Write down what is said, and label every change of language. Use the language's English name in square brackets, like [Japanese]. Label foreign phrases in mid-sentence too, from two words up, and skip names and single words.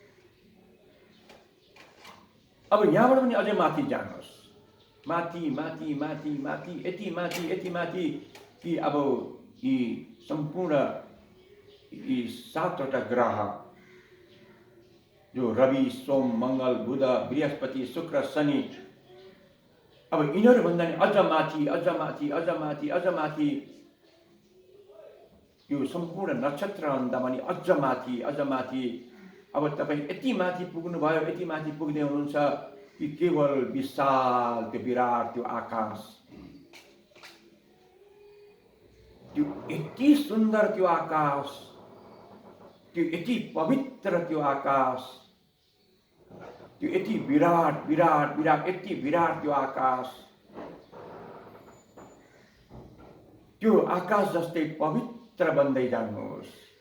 [Nepali] अब यहाँबाट पनि अझै माथि जानुहोस्, माथि माथि माथि माथि, यति माथि कि अब यी सम्पूर्ण यी 7वटा ग्रह जो रवि, सोम, मंगल, बुध, बृहस्पति, शुक्र, शनि, अब यिनीहरूभन्दा नि अझ माथि अझ माथि अझ माथि अझ माथि यो सम्पूर्ण नक्षत्रभन्दा पनि अझ माथि अझ माथि। अब तपाईँ यति माथि पुग्नुभयो, यति माथि पुग्दै हुनुहुन्छ कि केवल विशाल त्यो विराट त्यो आकाश, त्यो यति सुन्दर त्यो आकाश, त्यो यति पवित्र त्यो आकाश, त्यो यति विराट विराट विराट, यति विराट त्यो आकाश, त्यो आकाश जस्तै पवित्र बन्दै जानुहोस्।